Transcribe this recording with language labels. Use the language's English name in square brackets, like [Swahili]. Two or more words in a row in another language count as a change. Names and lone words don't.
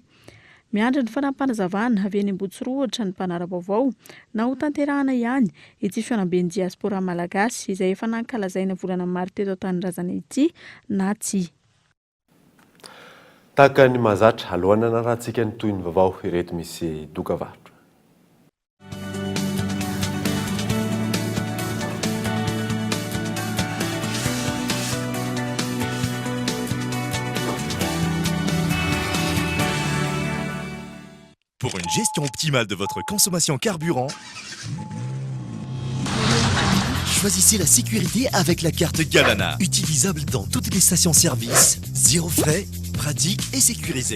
[Malagasy] Miandry ny fanampanazavana avy eny Ambotsirotra ny mpanara-baovao na ho tanterahana ihany ity fionam-ben'ny diaspora malagasy izay efa nankalazaina volana maro teto an-tanindrazana ity na tsy. tahaka ny mahazatra alohanana rahantsika ny toy ny vaovao ireto misy dokavarotra. [French] Pour une gestion optimale de votre consommation carburant, choisissez la sécurité avec la carte Galana, utilisable dans toutes les stations-service, zéro frais, pratique et sécurisé.